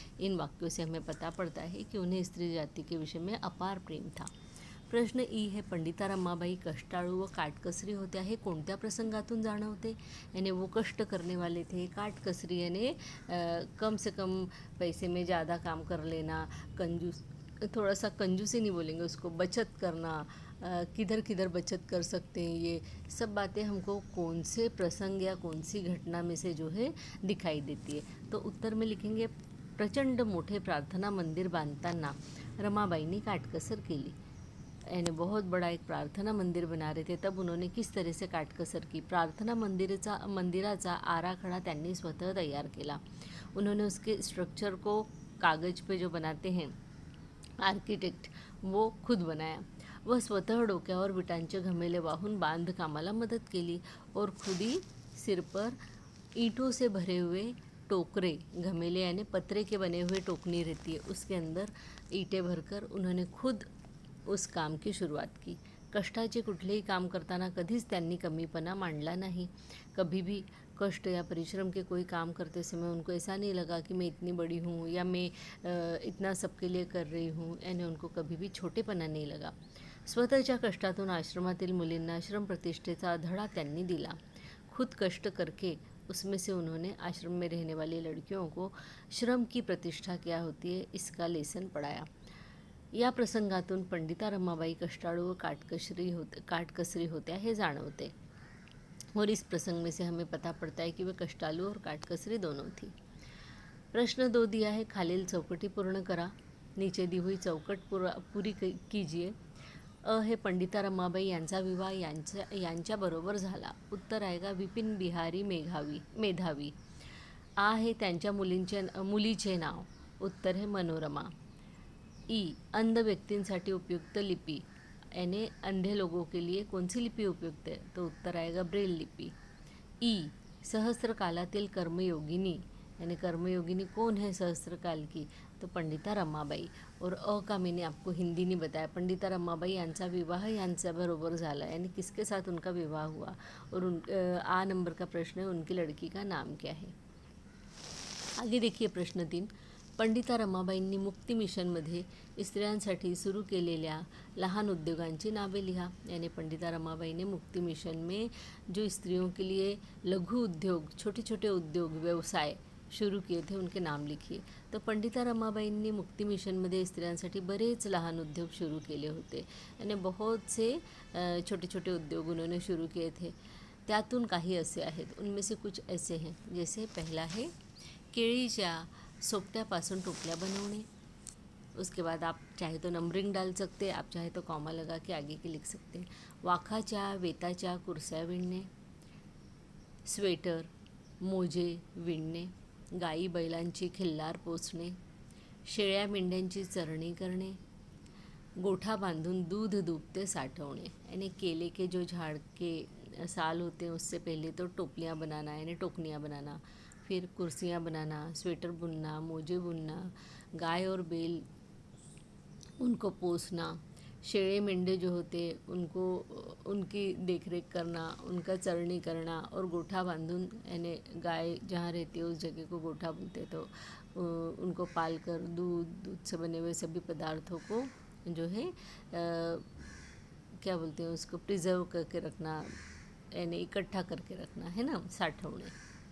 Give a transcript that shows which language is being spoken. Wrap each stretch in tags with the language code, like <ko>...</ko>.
<hi>इन वाक्यों से हमें पता पड़ता है कि उन्हें स्त्री जाति के विषय में अपार प्रेम था।</hi> <mr>प्रश्न ई है, पंडिता रमाबाई कष्टाळू व काटकसरी होत्या हे कोणत्या प्रसंगातून जाणवते?</mr> <hi>यानी वो कष्ट करने वाले थे। काटकसरी यानी कम से कम पैसे में ज़्यादा काम कर लेना, कंजूस, थोड़ा सा कंजूसी नहीं बोलेंगे उसको, बचत करना, किधर किधर बचत कर सकते हैं, ये सब बातें हमको कौन से प्रसंग या कौन सी घटना में से जो है दिखाई देती है? तो उत्तर में लिखेंगे,</hi> <mr>प्रचंड मोठे प्रार्थना मंदिर बांधताना रमाबाईंनी काटकसर केली।</mr> <hi>यानी बहुत बड़ा एक प्रार्थना मंदिर बना रहे थे, तब उन्होंने किस तरह से काटकसर की।</hi> <mr>प्रार्थना मंदिराचा आराखडा त्यांनी स्वतः तैयार केला।</mr> <hi>उन्होंने उसके स्ट्रक्चर को कागज पे जो बनाते हैं आर्किटेक्ट, वो खुद बनाया।</hi> <mr>वह स्वतः डोक्यावर विटांचे घमेले वाहून बांधकामाला मदत केली</mr> <hi>और खुद ही सिर पर ईंटों से भरे हुए टोकरे, घमेले यानी पत्रे के बने हुए टोकनी रहती है, उसके अंदर ईंटें भरकर उन्होंने खुद उस काम की शुरुआत की।</hi> <mr>कष्टाचे कुठलेही काम करताना कधीच त्यांनी कमीपणा मांडला नहीं।</mr> <hi>कभी भी कष्ट या परिश्रम के कोई काम करते समय उनको ऐसा नहीं लगा कि मैं इतनी बड़ी हूँ या मैं इतना सबके लिए कर रही हूँ, यानी उनको कभी भी छोटेपणा नहीं लगा।</hi> <mr>स्वतःच्या कष्टातून आश्रमातील मुलींना श्रम प्रतिष्ठेचा धडा त्यांनी दिला।</mr> <hi>खुद कष्ट करके उसमें से उन्होंने आश्रम में रहने वाली लड़कियों को श्रम की प्रतिष्ठा क्या होती है इसका लेसन पढ़ाया।</hi> <mr>या प्रसंगातून पंडिता रमाबाई कष्टाळू व काटकसरी होत्या हे जाणवते,</mr> <hi>और इस प्रसंग में से हमें पता पड़ता है कि वे कष्टालू और काटकसरी दोनों थी। प्रश्न 2 दिया है,</hi> <mr>खालील चौकटी पूर्ण करा।</mr> <hi>नीचे दी हुई चौकट पूरी कीजिए।</hi> <mr>अ हे पंडिता रमाबाई यांचा विवाह यांच्याबरोबर झाला।</mr> <hi>उत्तर आएगा विपिन बिहारी मेधावी।</hi> <mr>आ हे त्यांच्या मुलीचे नाव।</mr> <hi>उत्तर है मनोरमा।</hi> <mr>ई अंध व्यक्तींसाठी उपयुक्त लिपी,</mr> <hi>यानी अंधे लोगों के लिए कौन सी लिपि उपयुक्त है, तो उत्तर आएगा ब्रेल लिपि।</hi> <mr>ई सहस्त्र कालातील कर्मयोगिनी,</mr> <hi>यानी कर्मयोगिनी कौन है सहस्त्र काल की, तो पंडिता रमाबाई। और अ का मैंने आपको हिंदी नहीं बताया।</hi> <mr>पंडिता रमाबाई यांचा विवाह यांच्याबरोबर झाला,</mr> <hi>यानी किसके साथ उनका विवाह हुआ। और आ नंबर का प्रश्न है, उनकी लड़की का नाम क्या है। आगे देखिए प्रश्न 3,</hi> <mr>पंडिता रमाबाईंनी मुक्ती मिशनमध्ये स्त्रियांसाठी सुरू केलेल्या लहान उद्योगांची नावे लिहा।</mr> <hi>यानी पंडिता रमाबाई ने मुक्ति मिशन में जो स्त्रियों के लिए लघु उद्योग, छोटे छोटे उद्योग, व्यवसाय शुरू किए थे उनके नाम लिखिए।</hi> <mr>तो पंडिता रमाबाईंनी मुक्ति मिशनमध्ये स्त्रियांसाठी बरेच लहान उद्योग शुरू केले होते,</mr> <hi>यानी बहुत से छोटे छोटे उद्योग उन्होंने शुरू किए थे।</hi> <mr>त्यातून काही असे आहेत,</mr> <hi>उनमें से कुछ ऐसे हैं, जैसे पहला है</hi> <mr>केळीच्या सोपट्यापासून टोपल्या बनवणे।</mr> <hi>उसके बाद आप चाहे तो नंबरिंग डाल सकते हैं, आप चाहे तो कॉमा लगा के आगे के लिख सकते हैं।</hi> <mr>वाखाच्या वेताच्या कुर्स्या विणणे, स्वेटर मोजे विणणे, गाई बैलांची खिल्लार पोसणे, शेळ्या मेंढ्यांची चरणी करणे, गोठा बांधून दूध दुभते साठवणे।</mr> <hi>यानी केले के जो झाड़ के साल होते हैं उससे पहले तो टोपलियाँ बनाना, यानी टोकनियाँ बनाना, फिर कुर्सियाँ बनाना, स्वेटर बुनना, मोजे बुनना, गाय और बैल उनको पोसना, शेळे मेंढे जो होते उनको उनकी देखरेख करना, उनका चरनी करना, और गोठा बांधून, यानी गाय जहाँ रहती है उस जगह को गोठा बोलते, तो उनको पाल कर दूध से बने हुए सभी पदार्थों को जो है क्या बोलते हैं उसको, प्रिजर्व करके रखना, यानी इकट्ठा करके रखना है ना, साठवणे।</hi>